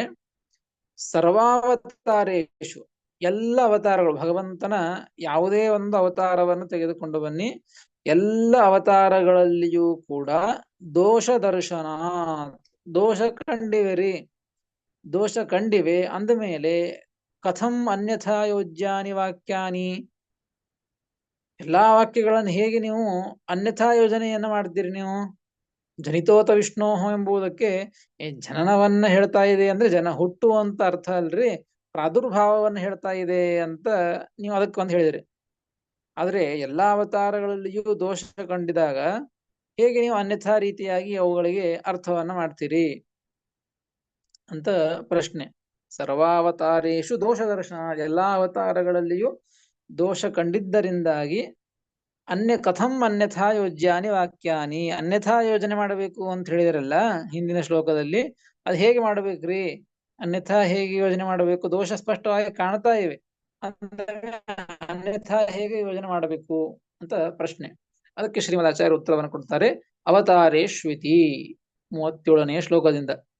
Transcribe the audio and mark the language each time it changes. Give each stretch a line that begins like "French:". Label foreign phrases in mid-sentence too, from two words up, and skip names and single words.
Kannada: ಸರ್ವಾವತಾರೇಶು, ಎಲ್ಲ ಅವತಾರಗಳು, ಭಗವಂತನ ಯಾವುದೇ ಒಂದು ಅವತಾರವನ್ನು ತೆಗೆದುಕೊಂಡು ಬನ್ನಿ, ಎಲ್ಲ ಅವತಾರಗಳಲ್ಲಿಯೂ ಕೂಡ
Sanskrit: ದೋಷ ದರ್ಶನ,
Kannada: ದೋಷ ಕಂಡಿವೆರಿ, ದೋಷ ಕಂಡಿವೆ. ಅಂದ ಮೇಲೆ
Sanskrit: ಕಥಂ ಅನ್ಯಥಾ ಯೋಜ್ಯಾನಿ ವಾಕ್ಯಾನಿ,
Kannada: ಎಲ್ಲಾ ವಾಕ್ಯಗಳನ್ನು ಹೇಗೆ ನೀವು ಅನ್ಯಥಾ ಯೋಜನೆಯನ್ನ ಮಾಡ್ತೀರಿ ನೀವು?
Sanskrit: ಜನಿತೋತ ವಿಷ್ಣು
Kannada: ಎಂಬುದಕ್ಕೆ ಜನನವನ್ನ ಹೇಳ್ತಾ ಇದೆ ಅಂದ್ರೆ ಜನ ಹುಟ್ಟುವಂತ ಅರ್ಥ ಅಲ್ರಿ, ಪ್ರಾದುರ್ಭಾವವನ್ನು ಹೇಳ್ತಾ ಇದೆ ಅಂತ ನೀವು ಅದಕ್ಕೆ ಒಂದು ಹೇಳಿದ್ರಿ. ಆದ್ರೆ ಎಲ್ಲಾ ಅವತಾರಗಳಲ್ಲಿಯೂ ದೋಷ ಕಂಡಿದಾಗ ಹೇಗೆ ನೀವು ಅನ್ಯಥಾ ರೀತಿಯಾಗಿ ಅವುಗಳಿಗೆ ಅರ್ಥವನ್ನ ಮಾಡ್ತೀರಿ ಅಂತ ಪ್ರಶ್ನೆ.
Sanskrit: ಸರ್ವಾವತಾರೇಶು ದೋಷ ದರ್ಶನ,
Kannada: ಎಲ್ಲಾ ಅವತಾರಗಳಲ್ಲಿಯೂ ದೋಷ ಕಂಡಿದ್ದರಿಂದಾಗಿ
Sanskrit: ಕಥಂ ಅನ್ಯಥಾ ಯೋಜ್ಯಾನಿ ವಾಕ್ಯಾನಿ,
Kannada: ಅನ್ಯಥಾ ಯೋಜನೆ ಮಾಡಬೇಕು ಅಂತ ಹೇಳಿದ್ರಲ್ಲ ಹಿಂದಿನ ಶ್ಲೋಕದಲ್ಲಿ, ಅದು ಹೇಗೆ ಮಾಡ್ಬೇಕ್ರಿ? ಅನ್ಯಥಾ ಹೇಗೆ ಯೋಜನೆ ಮಾಡಬೇಕು? ದೋಷ ಸ್ಪಷ್ಟವಾಗಿ ಕಾಣ್ತಾ ಇವೆ, ಅನ್ಯಥಾ ಹೇಗೆ ಯೋಜನೆ ಮಾಡಬೇಕು ಅಂತ ಪ್ರಶ್ನೆ. ಅದಕ್ಕೆ ಶ್ರೀಮದಾಚಾರ್ಯ ಉತ್ತರವನ್ನು ಕೊಡ್ತಾರೆ. ಅವತಾರೇಶ್ವಿತಿ 37ನೇ ಶ್ಲೋಕದಿಂದ.